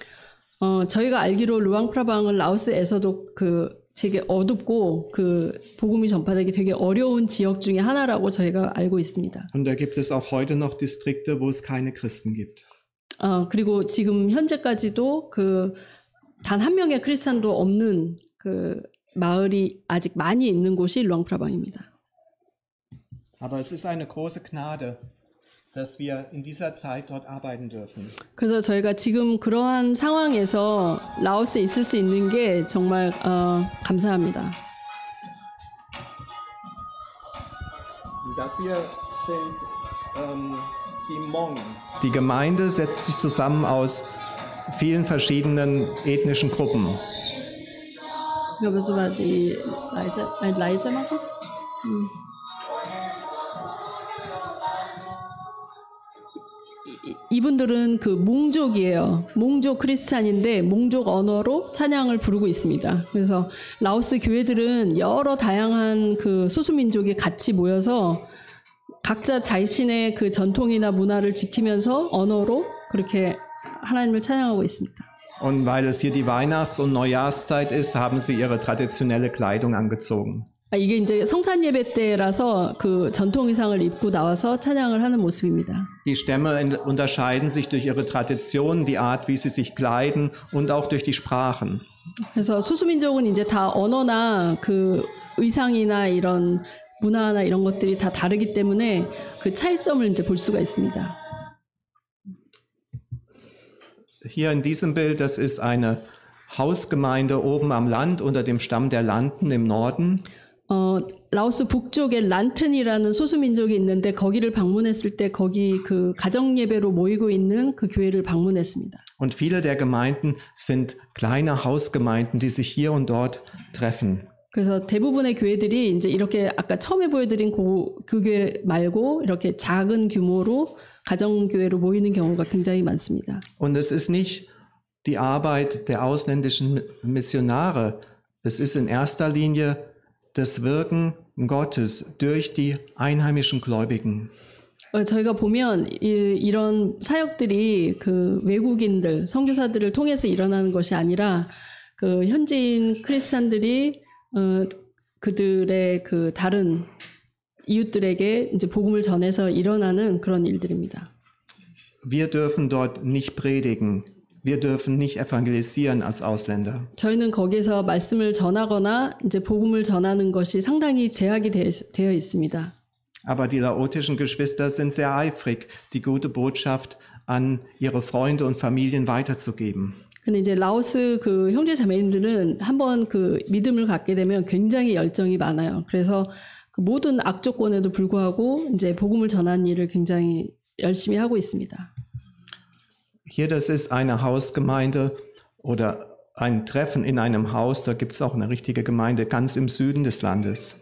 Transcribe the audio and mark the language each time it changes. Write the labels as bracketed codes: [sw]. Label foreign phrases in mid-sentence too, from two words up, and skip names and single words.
[ko] 저희가 알기로 루앙프라방은 라오스에서도 그 되게 어둡고 그 복음이 전파되기 되게 어려운 지역 중에 하나라고 저희가 알고 있습니다. [de] Und da gibt es auch heute noch Distrikte, wo es keine Christen gibt. [ko] 그리고 지금 현재까지도 그 단 한 명의 크리스찬도 없는 그 마을이 아직 많이 있는 곳이 루앙프라방입니다. [de] Aber es ist eine große Gnade, dass wir in dieser Zeit dort arbeiten dürfen. [ko] 그래서 저희가 지금 그러한 상황에서 라오스에 있을 수 있는 게 정말 감사합니다. [de] Das hier sind die Hmong. Die Gemeinde setzt sich zusammen aus vielen verschiedenen ethnischen Gruppen. Ja, was war die leise machen? [ko] 이 이분들은 그 몽족이에요. 몽족 크리스찬인데 몽족 언어로 찬양을 부르고 있습니다. 그래서 라오스 교회들은 여러 다양한 그 소수민족이 같이 모여서 각자 자신의 그 전통이나 문화를 지키면서 언어로 그렇게 하나님을 찬양하고 있습니다. [de] Und weil es hier die Weihnachts- und Neujahrszeit ist, haben sie ihre traditionelle Kleidung angezogen. [ko] 이게 이제 성탄 예배 때라서 그 전통 의상을 입고 나와서 찬양을 하는 모습입니다. [de] Die Stämme unterscheiden sich durch ihre Tradition, die Art, wie sie sich kleiden und auch durch die Sprachen. [ko] 그래서 소수민족은 이제 다 언어나 그 의상이나 이런 문화나 이런 것들이 다 다르기 때문에 그 차이점을 이제 볼 수가 있습니다. [de] Hier in diesem Bild, das ist eine Hausgemeinde oben am Land unter dem Stamm der Lanten im Norden. [ko] 라오스 북쪽에 란튼이라는 소수민족이 있는데 거기를 방문했을 때 거기 그 가정예배로 모이고 있는 그 교회를 방문했습니다. [de] Und viele der Gemeinden sind kleine Hausgemeinden, die sich hier und dort treffen. [ko] 그래서 대부분의 교회들이 이제 이렇게 아까 처음에 보여드린 그 교회 말고 이렇게 작은 규모로 가정교회로 모이는 경우가 굉장히 많습니다. [de] Und es ist nicht die Arbeit der ausländischen Missionare, es ist in erster Linie das Wirken Gottes durch die einheimischen Gläubigen. [ko] 저희가 보면 이런 사역들이 그 외국인들, 선교사들을 통해서 일어나는 것이 아니라 그 현지인 크리스찬들이 그들의 그 다른 이웃들에게 이제 복음을 전해서 일어나는 그런 일들입니다. [de] Wir dürfen dort nicht predigen. Wir dürfen nicht evangelisieren als Ausländer. [ko] 저희는 거기서 말씀을 전하거나 이제 복음을 전하는 것이 상당히 제약이 되어 있습니다. [de] Aber die laotischen Geschwister sind sehr eifrig, die gute Botschaft an ihre Freunde und Familien weiterzugeben. [ko] 근데 이제 라오스 그 형제 자매님들은 한번 그 믿음을 갖게 되면 굉장히 열정이 많아요. 그래서 그 모든 악조건에도 불구하고 이제 복음을 전하는 일을 굉장히 열심히 하고 있습니다. [de] Hier, das ist eine Hausgemeinde oder ein Treffen in einem Haus. Da gibt es auch eine richtige Gemeinde ganz im Süden des Landes.